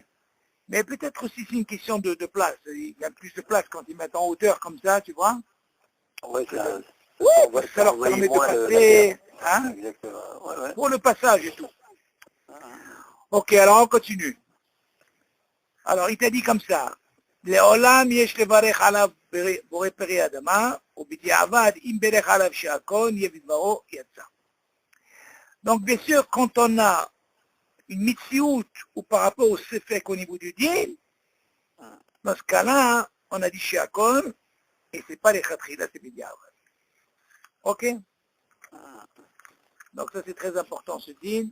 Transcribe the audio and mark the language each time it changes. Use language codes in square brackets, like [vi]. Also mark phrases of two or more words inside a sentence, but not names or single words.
[fr] Mais peut-être aussi c'est une question de place. Il y a plus de place quand ils mettent en hauteur comme ça, tu vois. Ouais, Parce que ça leur permet de passer. Hein, exactement. pour le passage et tout. Ok, alors on continue. Alors, il t'a dit comme ça. [he] לעולם יש לברך עליו בורא פרי אדמה, ובדיעבד אם ברך עליו שהכל יהיה בדברו יצא. [fr] Donc, bien sûr, quand on a une mitziout ou par rapport au sefek au niveau du din, dans ce cas-là, on a dit sheakol, et c'est pas les khatrila, c'est bidiavad. Ok? Donc ça c'est très important ce din.